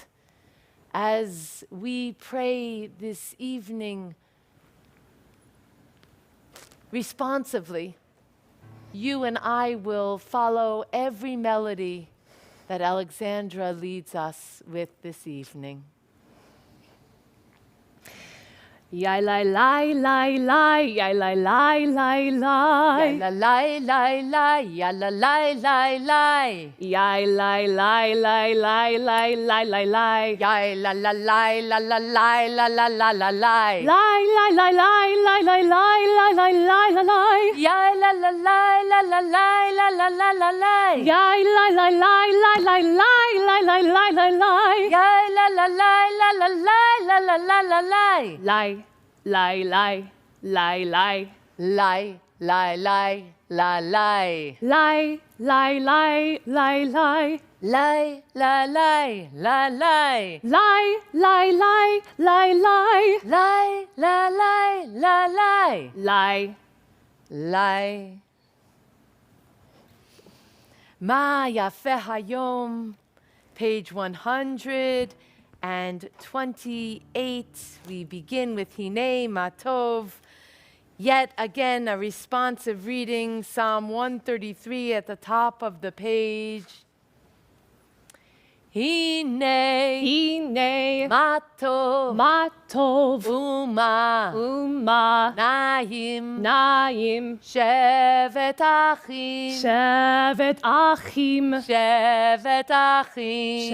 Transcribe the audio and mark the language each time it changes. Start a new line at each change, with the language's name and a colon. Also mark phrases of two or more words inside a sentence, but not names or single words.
English: As we pray this evening responsively, you and I will follow every melody that Alexandra leads us with this evening. Yai lai lai lai lai, yai lai lai lai lai. Ya la lai lai lai, ya la lai lai lai. Yai lai lai lai lai lai lai lai lai. Ya la la lai la la lai la la la la lai. Lai lai lai lai lai lai lai lai lai lai lai lai. Ya la la lai la la lai la la la la lai. Yai lai lai lai lai lai lai lai lai lai lai lai. Ya la la lai la la lai la la la la lai. Lai lai lai lai lai. Lai lai lai la lai. Lai lai lai lai lai. Lai la lai la lai. Lai lai lai lai lai. Lai la lai la lai. Lai.
Hebrew: Lai. מה יפה היום,
English: page 128. We begin with Hine Matov. Yet again, a responsive reading, Psalm 133 at the top of the page.
Hebrew: Hine Hine Matov Matov Uma Uma Naim Naim שבת אחים שבת אחים שבת אחים